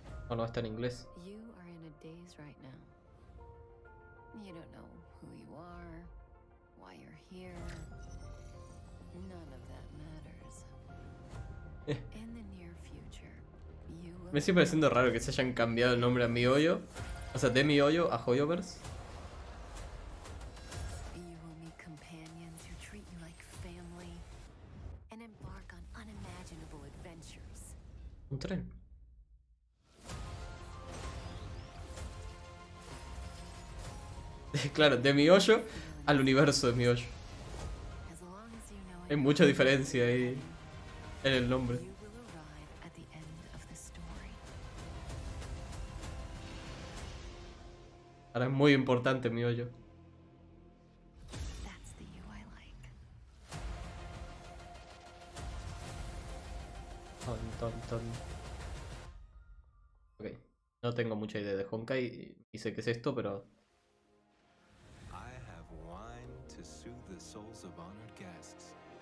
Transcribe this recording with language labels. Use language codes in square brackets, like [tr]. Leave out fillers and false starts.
[es] Oh, no, está en inglés. [en] you are in a daze right now. You don't know who you are, why you're here. None of that matters. In the near future, you will [es] Me sigue pareciendo raro que se hayan cambiado el nombre a Mi Hoyo. O sea, de Mi Hoyo a Hoyoverse. [en] you will meet companions who treat you like family and embark on unimaginable adventures. [es] Un tren. Claro, de Mi Hoyo al universo de Mi Hoyo. Hay mucha diferencia ahí en el nombre. [en] At the end of the story. [es] Ahora es muy importante Mi Hoyo. [en] That's the you I like. Ton. [es] Ok, no tengo mucha idea de Honkai y sé qué es esto, pero... [en] I have wine to soothe the souls of honored guests.